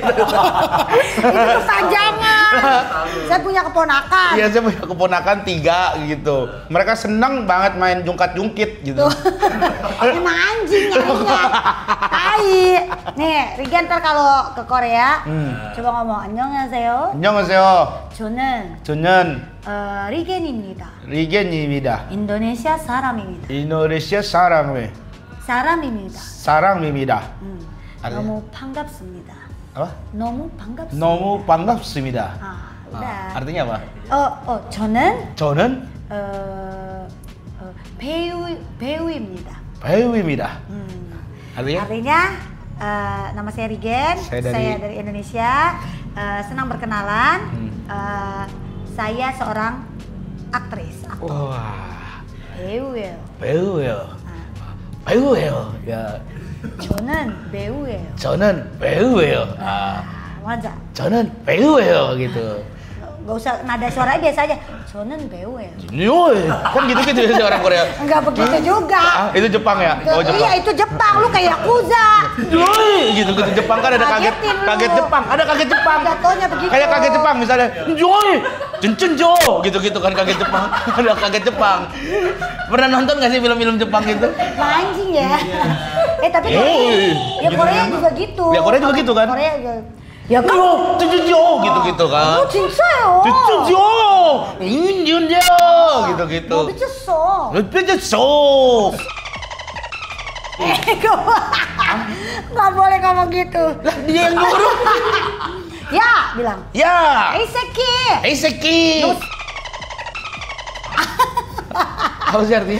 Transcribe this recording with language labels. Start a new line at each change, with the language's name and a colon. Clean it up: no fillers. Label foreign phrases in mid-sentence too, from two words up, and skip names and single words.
Indonesian: Itu kepanjangan. Saya punya keponakan. Iya, saya punya keponakan 3 gitu. Mereka seneng banget main jungkat-jungkit gitu. Emang anjing nyarinya. Tai. Nih, Rigen ntar kalau ke Korea coba ngomong 안녕하세요.
Korean: 안녕하세요. 저는 저는 리겐입니다. 리겐입니다. 인도네시아 사람입니다. 인도네시아 사람입니다. 사람입니다.
Indonesian: Artinya?
Korean: 너무 반갑습니다.
Indonesian: Apa?
Korean: 너무 반갑습니다. 너무 반갑습니다.
Indonesian: udah. Artinya apa?
Korean: 저는 저는 배우입니다. 배우입니다.
Indonesian: Artinya? Artinya nama saya Rigen, Saya dari Indonesia, senang berkenalan. Saya seorang aktris. Wah,
Korean: 배우예요. 배우예요. 배우예요. 야, 저는 배우예요. 저는 배우예요. 맞아. 저는 배우예요 gitu.
Indonesian: Gak usah nada suaranya biasa aja. 저는 배우예요. Yoi, kan gitu-gitu ya orang Korea. Enggak begitu juga. Itu Jepang ya? Oh, Jepang. Iya itu Jepang, lu kayak Yakuza. Yoi, gitu Jepang kan ada kaget Jepang, ada kaget Jepang. Jatuhnya begitu. Kayak kaget Jepang misalnya, yoi, Junjo, gitu-gitu kan kaget Jepang. Ada kaget Jepang. Pernah nonton nggak sih film-film Jepang gitu? Anjing ya. Tapi Korea juga gitu. Ya Korea juga gitu kan? Korea juga. Ya kan? Junjo, gitu-gitu kan?
Korean: 진짜요.
Indonesian: Junjo, Junjo, gitu-gitu.
Korean: 너 미쳤어.
Indonesian: Junjo. Nggak boleh ngomong gitu. Lah dia yang nyuruh. Ya, bilang. Ya. Eiseki. Eiseki. Apa sih artinya?